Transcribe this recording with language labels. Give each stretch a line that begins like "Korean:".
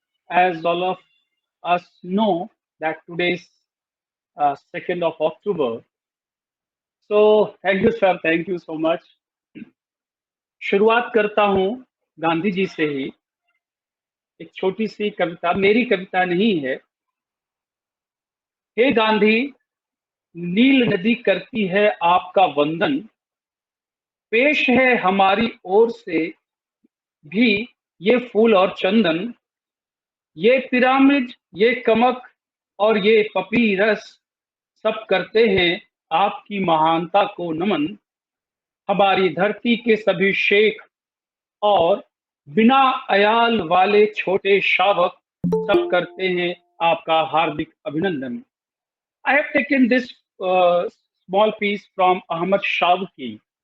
English: As all of us know that today is 2nd of October. So thank you sir, thank you so much.
Hindi: शुरुआत करता हूँ गांधी जी से ही. एक छोटी सी कविता, मेरी कविता नहीं है. हे गांधी, नील नदी करती है आपका वंदन, पेश है हमारी ओर से भी ये फूल और चंदन, ये पिरामिड, ये कमक और ये पपीरस, सब करते हैं आपकी महानता को नमन. हमारी धरती के सभी शेख और बिना अयाल वाले छोटे शावक, सब करते हैं आपका हार्दिक अभिनंदन.
English: I have taken this small piece from Ahmad Shawki.